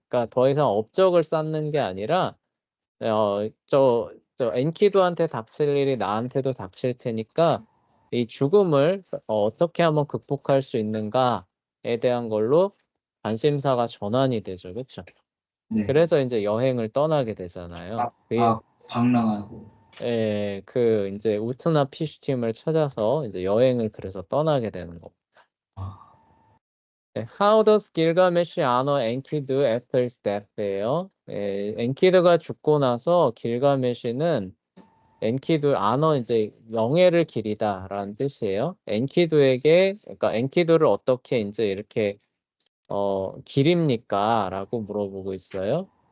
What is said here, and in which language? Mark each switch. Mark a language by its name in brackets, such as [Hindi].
[Korean] 그러니까 더 이상 업적을 쌓는 게 아니라 저 엔키두한테 닥칠 일이 나한테도 닥칠 테니까 이 죽음을 어떻게 하면 극복할 수 있는가에 대한 걸로 관심사가 전환이 되죠, 그렇죠? 네. 그래서 이제 여행을 떠나게 되잖아요. 방랑하고. 그 이제 우트나 피슈팀을 찾아서 이제 여행을 그래서 떠나게 되는 거. 아, [English] How does Gilgamesh honor Enkidu after his death예요. [Korean] 엔키두가 죽고 나서 길가메시는 엔키두 honor 이제 명예를 기리다라는 뜻이에요. 엔키두에게 그러니까 엔키두를 어떻게 이제 이렇게 기립니까?라고 물어보고 있어요.